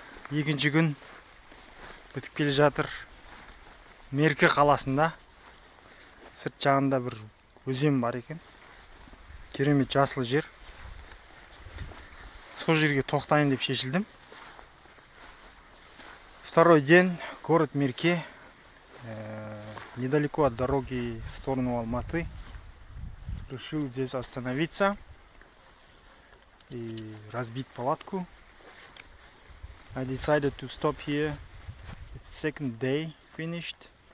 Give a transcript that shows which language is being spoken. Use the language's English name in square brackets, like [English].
[Kazakh] Екінші күн бітіп келе жатыр. Мерке қаласында. Сырт жағында бір өзен бар екен. Керемет жасыл жер. Сол жерге тоқтайын деп шешілдім. [Russian] Второй день, город Мерке. Недалеко от дороги в сторону Алматы. Решил здесь остановиться и разбить палатку. [English] I decided to stop here. It's second day finished.